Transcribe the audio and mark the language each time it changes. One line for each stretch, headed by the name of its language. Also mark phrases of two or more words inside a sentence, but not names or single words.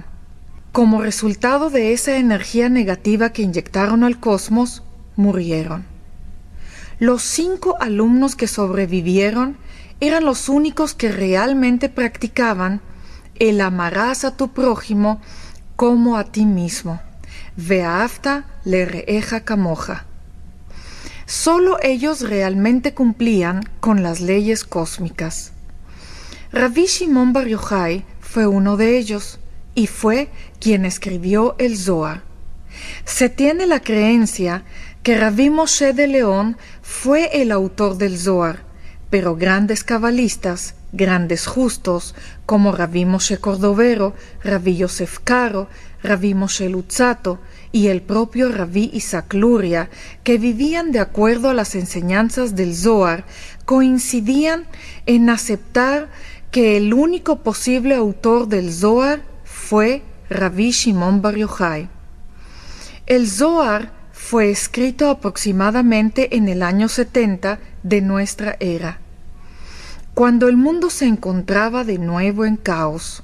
Spanish: Como resultado de esa energía negativa que inyectaron al cosmos, murieron. Los 5 alumnos que sobrevivieron eran los únicos que realmente practicaban el amarás a tu prójimo como a ti mismo.
Hebrew: ואהבת לרעך כמוך.
Spanish: Solo ellos realmente cumplían con las leyes cósmicas. Rabbi Shimon Bar Yochai fue uno de ellos y fue quien escribió el Zohar. Se tiene la creencia que Rabbi Moshe de León fue el autor del Zohar, pero grandes cabalistas, grandes justos, como Rabbi Moshe Cordovero, Rabbi Yosef Karo, Rabbi Moshe Luzzatto y el propio Rabbi Isaac Luria, que vivían de acuerdo a las enseñanzas del Zohar, coincidían en aceptar que el único posible autor del Zohar fue Rabbi Shimon Bar Yochai. El Zohar fue escrito aproximadamente en el año 70 de nuestra era, cuando el mundo se encontraba de nuevo en caos.